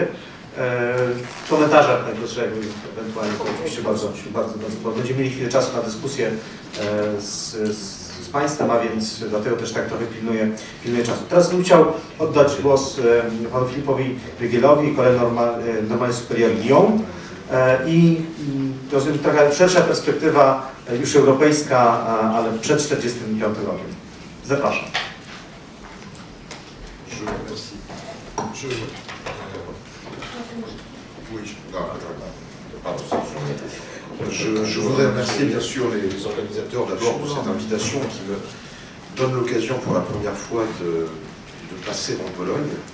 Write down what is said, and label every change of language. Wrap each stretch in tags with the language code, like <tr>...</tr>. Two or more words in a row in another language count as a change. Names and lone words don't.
<pl>W komentarzach najkrótszych ewentualnie to oczywiście bardzo będziemy mieli chwilę czasu na dyskusję z Państwem, a więc dlatego też tak trochę pilnuję czasu. Teraz bym chciał oddać głos panu Filipowi Rygiellowi, École Normale Supérieure Lyon i rozumiem, taka szersza perspektywa już europejska, ale przed 1945 rokiem. Zapraszam.</pl> <fr>Je voudrais remercier bien sûr les organisateurs d'abord pour cette invitation qui me donne l'occasion pour la première fois de passer en Pologne.</fr>